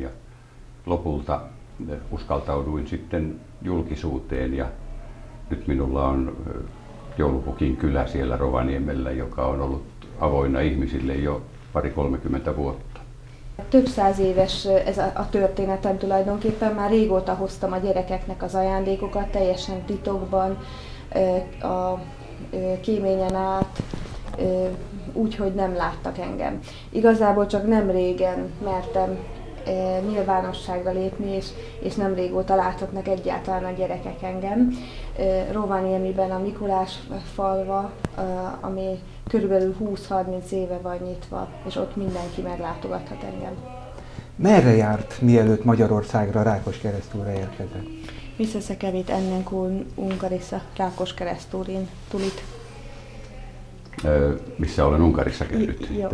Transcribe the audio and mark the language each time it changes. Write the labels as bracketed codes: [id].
[fi] Ja lopulta uskaltauduin sitten julkisuuteen ja nyt minulla on Joulupukin kylä siellä Rovaniemellä, joka on ollut avoinna ihmisille jo 20-30 vuotta. [hu] Több száz éves ez a történetem tulajdonképpen, már régóta hoztam a gyerekeknek az ajándékokat, teljesen titokban, a kéményen át, úgy, hogy nem láttak engem. Igazából csak nem régen mertem nyilvánosságra lépni, és nem régóta láthatnak egyáltalán a gyerekek engem. Rovaniemiben a Mikulás falva, ami körülbelül 20-30 éve van nyitva, és ott mindenki meglátogathat engem. Merre járt, mielőtt Magyarországra Rákoskeresztúra érkezett? [fi] Missä sä kävit ennen kuin Unkarissa Rákoskeresztúrin tulit? Missä olen Unkarissa käynyt?